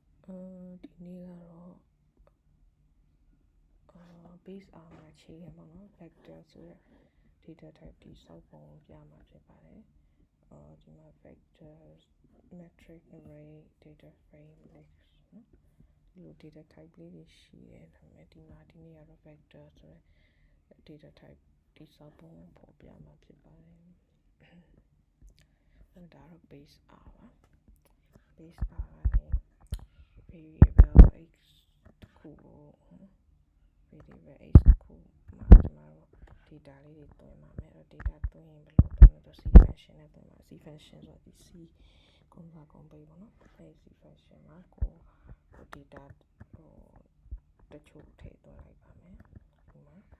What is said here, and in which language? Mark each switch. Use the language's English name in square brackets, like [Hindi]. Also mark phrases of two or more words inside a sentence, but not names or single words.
[Burmese] ဒီနေ့ကတော့ [English] base R [Burmese] မှာအခြေခံပေါ့နော် vector ဆိုတဲ့ [English] data type [Burmese] တိစောက်ပုံပြမှာဖြစ်ပါတယ်ဒီမှာ [English] vector metric array data frame list [Burmese] နော်ဒီလို [English] data type [Burmese] လေးတွေရှိတယ်ဒါပေမဲ့ဒီနေ့ကတော့ vector ဆိုတဲ့ [English] data type [Burmese] တိစောက်ပုံပေါ်ပြမှာဖြစ်ပါတယ် ဒါတော့ [English] base R [Burmese] ပါ [English] base R [Burmese] ကနေ [English] variable x [Burmese] တစ်ခုကို [English] variable x [Burmese] တစ်ခုမှာကျွန်တော်တို့ data လေးတွေသွင်းပါမယ်အဲ့တော့ data သွင်းရင်ဘယ်လိုသွင်းလဲဆို [English] c function [Burmese] နဲ့သွင်းပါ [English] c function [Burmese] ဆိုတော့ဒီ c ကုန်းစာကုန်းပိတ်ပေါ့နော်အဲ့ [English] c function [Burmese] မှာကို data တချို့ထည့်သွင်းလိုက်ပါမယ်ဒီမှာ